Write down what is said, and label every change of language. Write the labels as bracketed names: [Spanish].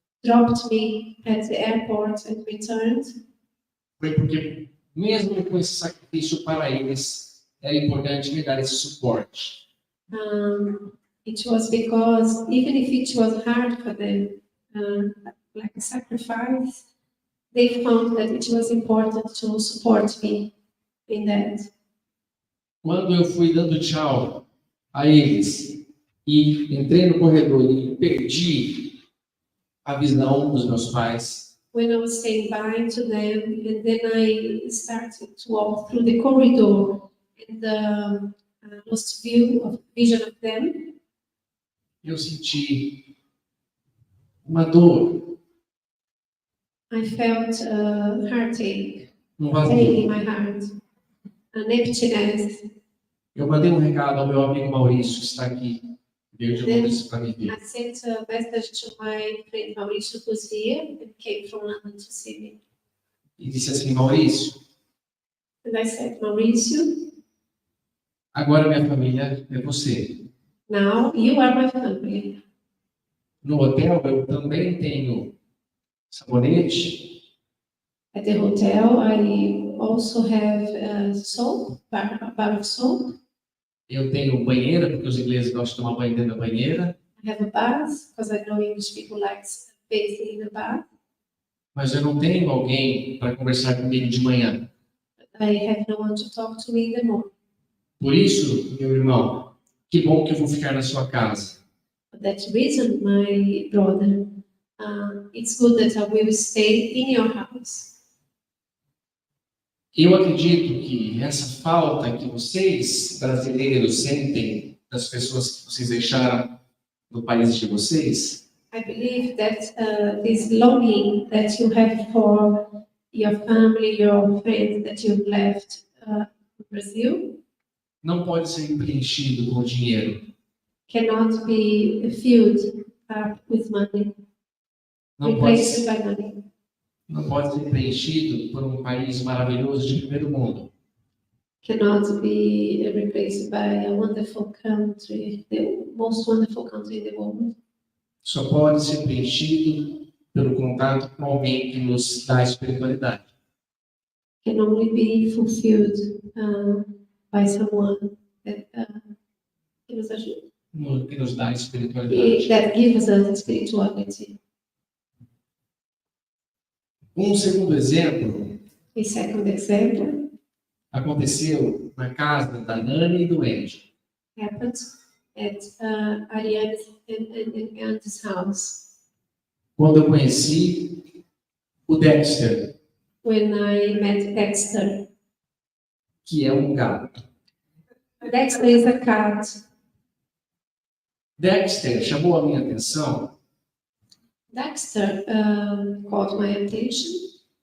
[English] dropped me at the airport and returned. [Portuguese] foi porque, mesmo com esse sacrifício para eles, era importante me dar esse suporte. [English] It was because even if it was hard for them, like a sacrifice, they found that it was important to support me in that. [Portuguese] Quando eu fui dando tchau a eles e entrei no corredor e perdi a visão dos meus pais, [English] When I was saying bye to them, and then I started to walk through the corridor and lost vision of them, [Portuguese] eu senti uma dor, [English] I felt a heartache, [Portuguese] um [English] pain [Portuguese] vazio. [English] in my heart, an emptiness. [Portuguese] Eu mandei um recado ao meu amigo Maurício, que está aqui, veio de Londres para me ver. [English] I sent a message to my friend Mauricio, who's here and came from London to see me. [Portuguese] E disse assim, Maurício, [English] And I said, Mauricio, [Portuguese] agora minha família é você. [English] now you are my family. [Portuguese] No hotel eu também tenho sabonete, [English] At the hotel, I also have soap, a bar of soap. [Portuguese] eu tenho banheira, porque os ingleses gostam de tomar banho dentro da banheira, [English] I have a bath, because I know English people like bathing in a bath. [Portuguese] mas eu não tenho alguém para conversar comigo de manhã. [English] I have no one to talk to me in the morning. [Portuguese] Por isso, meu irmão, que bom que eu vou ficar na sua casa. [English] For that reason, my brother, it's good that I will stay in your house. [Portuguese] Eu acredito que essa falta que vocês, brasileiros, sentem das pessoas que vocês deixaram no país de vocês, [English] I believe that this longing that you have for your family, your friends that you've left in Brazil, [Portuguese] não pode ser preenchido com dinheiro. [English] cannot be filled up with money, [Portuguese] Não pode [English] replaced [Portuguese] ser, [English] by money. [Portuguese] não pode ser preenchido por um país maravilhoso de primeiro mundo. [English] Cannot be replaced by a wonderful country, the most wonderful country in the world. [Portuguese] Só pode ser preenchido pelo contato com alguém que nos dá espiritualidade. [English] Can only be fulfilled by someone that gives us, [Portuguese] Que nos dá espiritualidade. [English] that gives us spirituality. [Portuguese] Um segundo exemplo [English] A second example [Portuguese] aconteceu na casa da Nani e do Andy. [English] happened at Ariane's and Andy's house [Portuguese] Quando eu conheci o Dexter, [English] when I met Dexter. [Portuguese] que é um gato. [English] Dexter is a cat. [Portuguese] Dexter chamou a minha atenção [English] Dexter caught my attention